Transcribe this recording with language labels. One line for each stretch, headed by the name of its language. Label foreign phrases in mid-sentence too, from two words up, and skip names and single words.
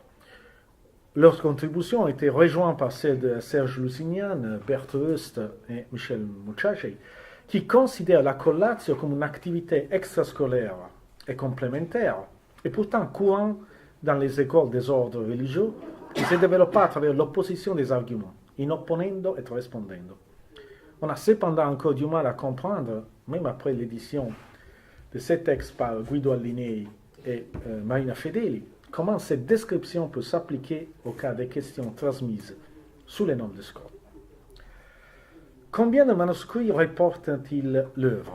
French: Leurs contributions ont été rejointes par celles de Serge Lusignan, Berthe Heust et Michel Muchachi, qui considèrent la collatio comme une activité extrascolaire et complémentaire, et pourtant courante dans les écoles des ordres religieux, qui se développa à travers l'opposition des arguments,
Latin: in opponendo et rispondendo.
French: On a cependant encore du mal à comprendre, même après l'édition de ces textes par Guido Allinei et Marina Fedeli, comment cette description peut s'appliquer au cas des questions transmises sous le nom de Scott. Combien de manuscrits reportent-ils l'œuvre?